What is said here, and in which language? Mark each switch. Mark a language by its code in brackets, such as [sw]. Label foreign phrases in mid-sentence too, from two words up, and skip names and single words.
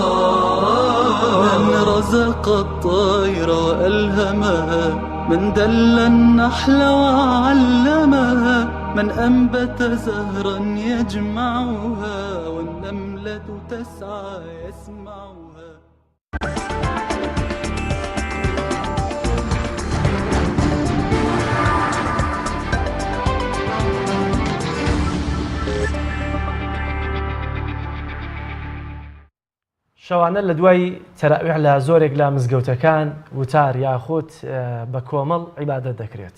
[ar] من رزق الطير وألهمها من دل النحل وعلمها من أنبت زهرا يجمعها والنملة تسعى يسمعها. [ckb] شەوانە لە دوای تەراویح لە زۆرێک لە مزگەوتەکان وتار یاخود بە کۆمەڵ عیبادەت دەکرێت.